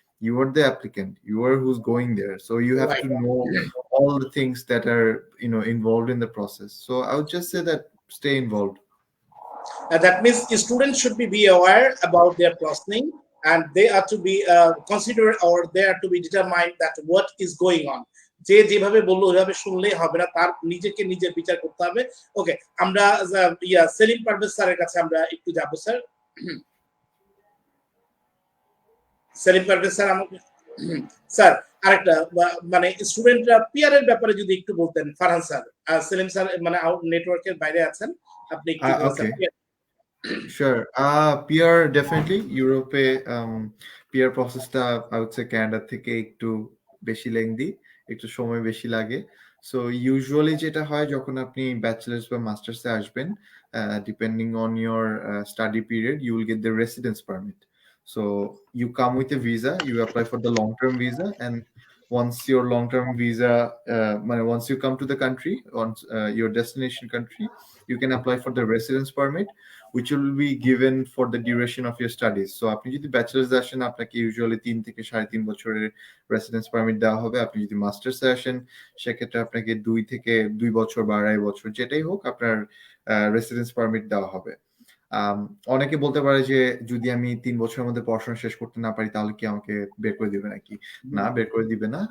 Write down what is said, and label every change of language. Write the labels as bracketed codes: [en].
[en] You are the applicant, you are who's going there, so you have to know all the things that are, you know, involved in the process. So I would just say that stay involved. That means students should be aware about their processing, and they are to be considered, or they are to be determined that what is going on. [bn] যে যেভাবে বললো ওইভাবে শুনলেই হবে না, তার নিজেকে নিজের বিচার করতে হবে। ওকে, আমরা সেলিম পারভেজ স্যারের কাছে আমরা একটু যাবো। স্যার, সেলিম পারভেজ স্যার, আমাকে স্যার আরেকটা মানে স্টুডেন্টরা পিয়ারের ব্যাপারে যদি একটু বলতেন। ফারহান স্যার, সেলিম স্যার মানে নেটওয়ার্কের বাইরে আছেন, আপনি একটু [en] Sure. [bn] PR definitely ইউরোপে PR প্রসেসটা [en] I would say [bn] ক্যানাডা থেকে একটু বেশি লেংদি, একটু সময় বেশি লাগে। সো ইউজুয়ালি যেটা হয় যখন আপনি ব্যাচেলার্স বা মাস্টার্সে আসবেন, [en] Depending on your study period, you will get the residence permit. So you come with a visa, you apply for the long-term visa, and once your long-term visa, once you come to the country, once your destination country, you can apply for the residence permit, which will be given for the duration of your studies. [bn] So আপনি যদি bachelors আসেন, আপনাকে usually 3 থেকে 3.5 বছরের residence permit দেওয়া হবে। আপনি যদি মাস্টার্সে আসেন, সেক্ষেত্রে আপনাকে 2 থেকে 2 বছর বা 2.5 বছর যেটাই হোক আপনার রেসিডেন্স পারমিট দেওয়া হবে। অনেকে বলতে পারে যে যদি আমি 3 বছরের মধ্যে পড়াশোনা শেষ করতে না পারি তাহলে কি আমাকে বের করে দিবে নাকি? না, বের করে দিবে না।